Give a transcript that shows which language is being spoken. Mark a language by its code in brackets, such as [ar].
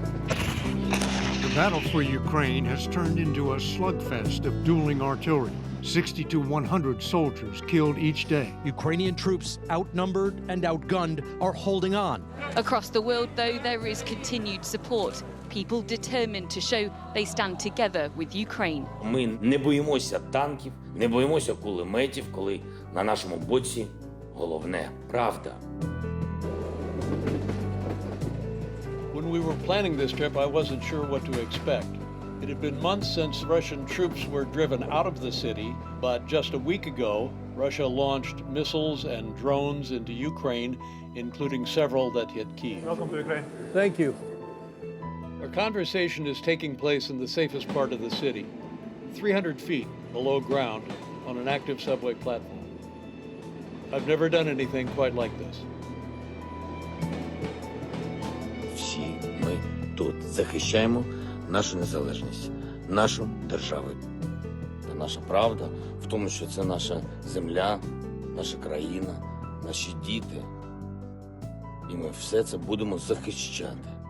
[en] The battle for Ukraine has turned into a slugfest of dueling artillery. 60 to 100 soldiers killed each day. Ukrainian troops, outnumbered and outgunned, are holding on. Across the world, though, there is continued support. People determined to show they stand together with Ukraine. [uk] Ми не боїмося танків, не боїмося кулеметів, коли на нашому боці головне – правда. [en] When we were planning this trip, I wasn't sure what to expect. It had been months since Russian troops were driven out of the city, but just a week ago, Russia launched missiles and drones into Ukraine, including several that hit Kyiv. Welcome to Ukraine. Thank you. Our conversation is taking place in the safest part of the city, 300 feet below ground on an active subway platform. I've never done anything quite like this. [uk] Всі ми тут захищаємо нашу незалежність, нашу державу. Та наша правда в тому, що це наша земля, наша країна, наші діти. І ми все це будемо захищати.